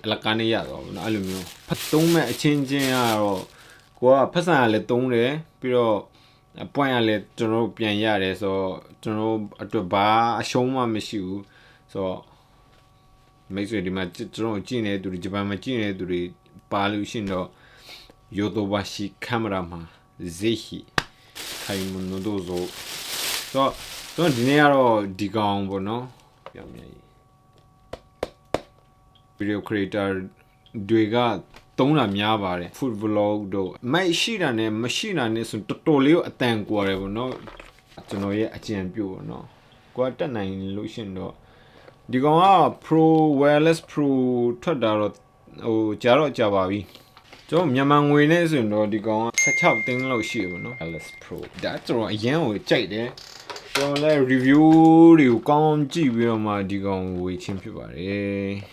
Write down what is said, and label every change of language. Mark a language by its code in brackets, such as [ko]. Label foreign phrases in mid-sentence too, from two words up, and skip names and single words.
[my] အလကားနဲ့ရတော့ဗောနော်အဲ့လိုမျိုးဖတ်သုံးမဲ့အချင်းချင်းကတော့ကိုကဖတ်ဆန်ကလည်းသုံးတယ်ပြီးတော့ point ကလည်းကျွန်တော်ပြန်ရတယ်ဆိုတော့ကျွန်တော်အတွက်ဘာအရှုံးမှမရှိဘူးဆိုတော့မိတ်ဆွေဒီမှာကျွန်တော်ကြည့်နေတဲ့သူတွေဂျပန်မှာကြည့်နေတဲ့သူတွေပါလို့ရှင်တော့ヨドバシカメラမှာ [ja] ぜひ買い物どうぞ [my] ဆိုတော့ဒီနေ့ကတော့ဒီကောင်ပေါ့နော်ပြောင်းမြန်ကြီး [en] video creator [my] တွေကသုံးတာများပါတယ် [en] food vlog [my] တို့မရှိတာနဲ့မရှိတာနဲ့ဆိုတော်တော်လေးကိုအတန်ကွာ တယ်ပေါ့နော်ကျွန်တော်ရဲ့အကြံပြုပေါ့နော်ကိုကတက်နိုင်လို့ရှင်တော့ဒီကောင်က pro wireless pro ထွက်တာတော့ကြာပါပြီကျွန်တော်မြန်မာငွေနဲ့ဆိုရင်တော့ဒီကောင်က16သိန်းလောက်ရှိတယ်ပေါ့နော် wireless pro ဒါကျွန်တော်အရင်ကိုကြိုက်တယ်ကျွန်တော်လည်း review တွေကိုကောင်းကြည့်ပြီးတော့မှဒီကောင်ကိုဝေချင်းဖြစ်ပါတယ်